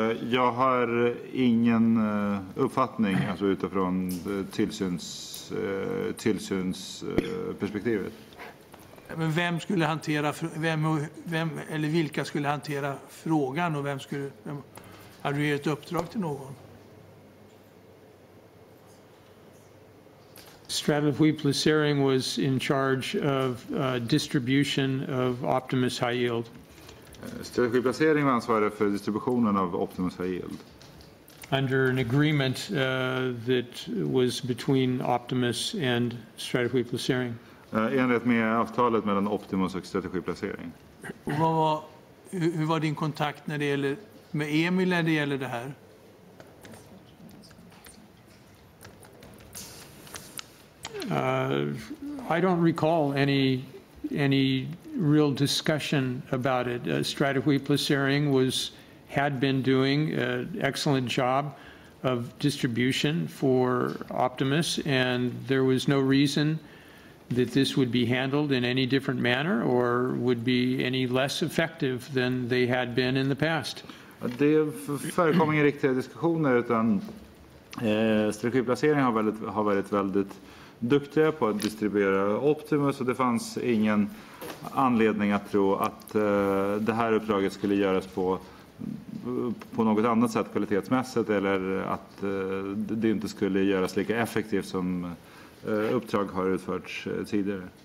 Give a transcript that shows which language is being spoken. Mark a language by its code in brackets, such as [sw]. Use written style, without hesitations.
[sv] Jag har ingen uppfattning alltså utifrån tillsynsperspektivet. Men vem skulle hantera eller vilka skulle hantera frågan och hade du gett uppdrag till någon? [en] Strategy Placering was in charge of distribution of Optimus High Yield. [sv] Strategiplacering var ansvarig för distributionen av Optimus High Yield. [en] Under an agreement that was between Optimus and Strategy Placering. [sv] Enligt med avtalet mellan Optimus och strategiplacering. Och hur var din kontakt med Emil när det gäller det här? [en] I don't recall any real discussion about it. Strategy Placering had been doing an excellent job of distribution for Optimus, and there was no reason that this would be handled in any different manner or would be any less effective than they had been in the past. [sv] Det förekommer inga riktiga diskussioner, utan strategiplacering har varit väldigt duktiga på att distribuera Optimus, och det fanns ingen anledning att tro att det här uppdraget skulle göras på något annat sätt kvalitetsmässigt, eller att det inte skulle göras lika effektivt som uppdrag har utförts tidigare.